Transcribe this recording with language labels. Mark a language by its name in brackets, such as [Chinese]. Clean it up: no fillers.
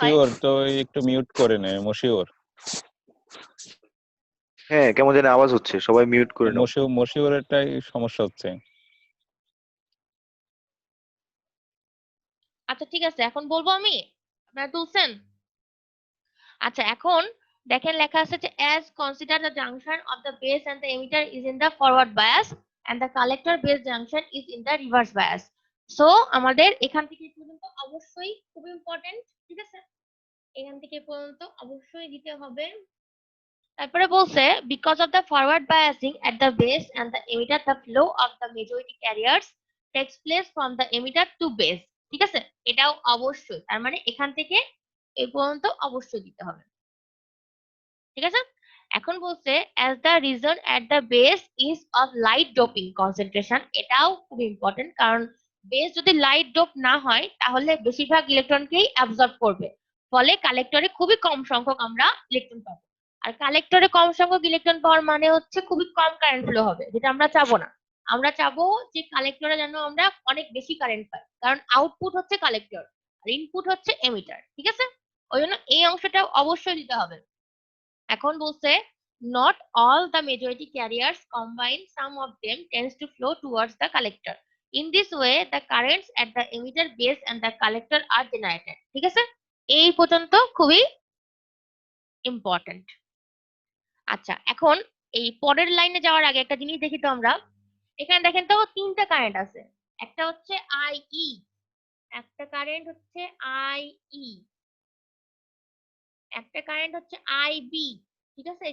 [Bangla] মশিউর তো একটু মিউট করে নেয়, মশিউর। হ্যাঁ, কেমন যেন আওয়াজ হচ্ছে, সবাই মিউট করে নাও। মশিউরেরটাই সমস্যা হচ্ছে। আচ্ছা ঠিক আছে, এখন বলবো আমি, আপনারা তুলছেন? আচ্ছা এখন দেখেন লেখা আছে যে [English] as consider the junction of the base and the emitter is in the forward bias and the collector base junction is in the reverse bias. [Bangla] So আমাদের এখান থেকে এই পর্যন্ত অবশ্যই খুব ইম্পর্টেন্ট, ঠিক আছে? এখান থেকে এই পর্যন্ত অবশ্যই দিতে হবে। তারপরে বলছে [English] because of the forward biasing at the base and the emitter the flow of the majority carriers takes place from the emitter to base, [Bangla] ঠিক আছে? এটাও অবশ্যই, তার মানে এখান থেকে এই পর্যন্ত অবশ্যই দিতে হবে, ঠিক আছে? এখন বলছে [English] as the region at the base is of light doping concentration, [Bangla] এটাও খুব ইম্পর্টেন্ট, কারণ বেস যদি লাইট ডোপ না হয় তাহলে বেশিরভাগ ইলেকট্রনকেই অ্যাবজর্ব করবে, ফলে কালেক্টরে খুবই কম সংখ্যক আমরা ইলেকট্রন পাবো। আর কালেক্টরে কম সংখ্যক ইলেকট্রন পাওয়ার মানে হচ্ছে খুবই কম কারেন্ট ফ্লো হবে, যেটা আমরা চাবো না। আমরা চাবো যে কালেক্টরে যেন আমরা অনেক বেশি কারেন্ট পাই, কারণ আউটপুট হচ্ছে কালেক্টর আর ইনপুট হচ্ছে এমিটার, ঠিক আছে? ওই জন্য এই অংশটা অবশ্যই দিতে হবে। [English] এখন বলছে not all the majority carriers combine, some of them tends to flow towards the collector. In this way the currents at the emitter base and the collector are generated, [Bangla] ঠিক আছে? এই পর্যন্ত খুবই ইম্পর্টেন্ট। আচ্ছা এখন এই পরের লাইনে যাওয়ার আগে একটা জিনিস দেখি তো আমরা, এখানে দেখেন তো তিনটা কারেন্ট আছে, একটা হচ্ছে আইই, একটা কারেন্ট হচ্ছে আইই, একটা কারেন্ট হচ্ছে আইবি, ঠিক আছে?